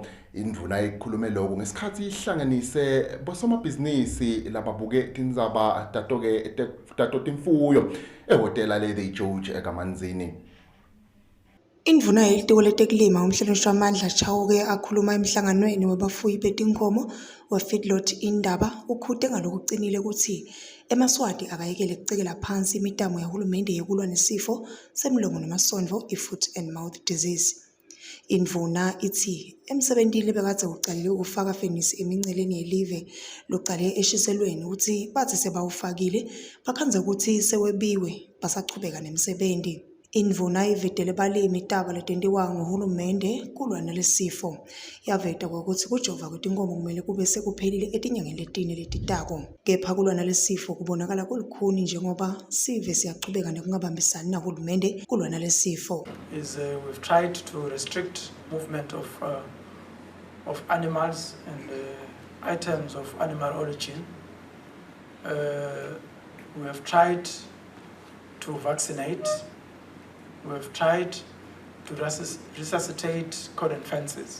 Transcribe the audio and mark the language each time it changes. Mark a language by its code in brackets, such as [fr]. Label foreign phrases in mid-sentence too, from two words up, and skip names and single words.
[ss] Indvuna ikhulume lokho ngesikhathi ihlanganise bosomabhizinisi lababuke tindzaba tato timfuyo ehotela le George eKamanzini. Indvuna yelitiko letekulima umhlonishwa Amandla Chauke akhuluma emhlanganweni wabafuyi betinkomo we-feedlot indaba ukhute ngalokucinile ukuthi eMaswati akayekele kucekela phansi imitamo yahulumende yekulwa nesifo semlomo nemasondvo i- [en] foot and mouth disease. [ss] Indvuna ithi emsebentini bekade uqalile ukufaka fenisi eminceleni yelive loqale eshiselweni ukuthi bathi sebawufakile bakhanze ukuthi sewebiwe basachubeka nemsebenzi. Indvuna ivedele balimi itaba letentiwa nguhulumende kulwa nalesifo. Yaveta ukuthi kujova kwetinkomo kumele kube sekuphelile etinyangeni letine letitako. Kepha kulwa nalesifo kubonakala kulukhuni njengoba sive siyachubeka nekungabambisani nahulumende kulwa nalesifo. [en] We've tried to restrict movement of animals and items of animal origin. We have tried to vaccinate. We have tried to resuscitate cordon fences.